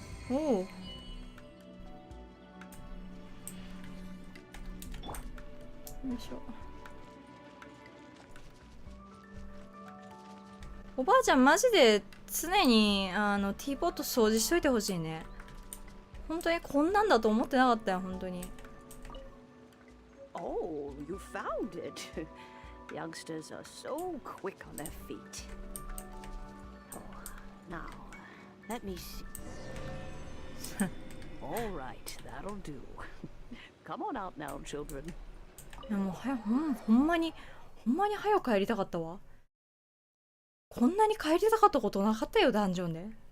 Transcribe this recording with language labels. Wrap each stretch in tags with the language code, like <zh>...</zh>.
<ja>おお。よいしょ。おばあちゃんマジで常にティーポット掃除しといてほしいね。本当にこんなんだと思ってなかったよ本当に。</ja> <en>Oh, you found it. Youngsters are so quick on their feet. Oh, now, let me see. All right, that'll do. Come on out now, children.</en> <ja>いやもうほんまに早く帰りたかったわ。こんなに帰りたかったことなかったよダンジョンで。</ja>